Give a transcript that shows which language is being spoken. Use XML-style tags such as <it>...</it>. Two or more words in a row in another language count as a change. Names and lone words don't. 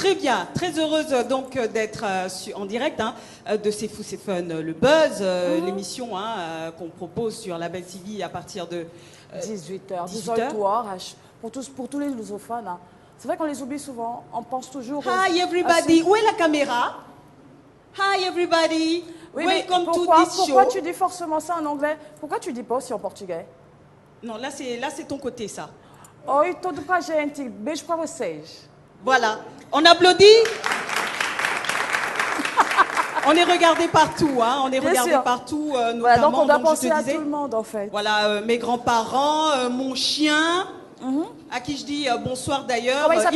<fr>Très bien, très heureuse donc d'être en direct de C'est Fou, C'est Fun, le Buzz, l'émission qu'on propose sur la Belle TV à partir de 18h, 18h. Pour tous les lusophones. Hein. C'est vrai qu'on les oublie souvent. On pense toujours...</fr> <en>Hi everybody,</en> <fr>où est la caméra?</fr> <en>Hi everybody,</en> <fr>Oui, mais</fr> <en>welcome to</en> <fr>pourquoi</fr> <en>this show.</en> <fr>tu dis forcément ça en anglais? Pourquoi tu dis pas aussi en portugais? Non, là c'est ton côté ça.</fr> <pt>Oi, tudo pra gente. Beijo pra vocês.</pt> <fr>Voilà, on applaudit. On est regardé partout, hein. On est Bien regardé sûr. partout, notamment. Voilà, donc on doit donc, je penser te à disais, tout le monde, en fait. voilà, mes grands-parents, mon chien, à qui je dis bonsoir d'ailleurs, Comment il il s'appelle?</fr>